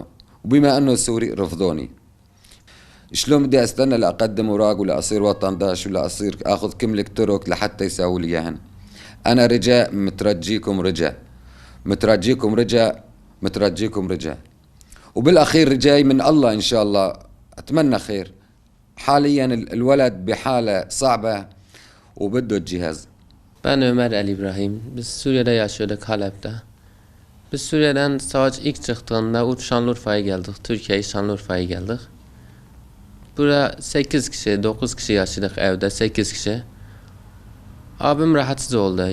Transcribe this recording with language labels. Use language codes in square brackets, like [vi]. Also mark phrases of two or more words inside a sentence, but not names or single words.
[ar] وبما انه سوري رفضوني، شلون بدي استنى لأقدم اوراق ولا اصير وطن داش ولا اصير اخذ كملك ترك لحتى يساووا لي اياهن؟ انا رجاء مترجيكم رجاء، وبالاخير رجاي من الله ان شاء الله، اتمنى خير. حاليا الولد بحالة صعبة وبده الجهاز. [tr] Ben Ömer Ali İbrahim. Biz Suriye'de yaşıyorduk, Halep'te. Biz Suriye'den savaş ilk çıktığında Şanlıurfa'ya geldik. Türkiye'ye Şanlıurfa'ya geldik. Burada 8 kişi, 9 kişi yaşadık evde, 8 kişi. Abim rahatsız oldu.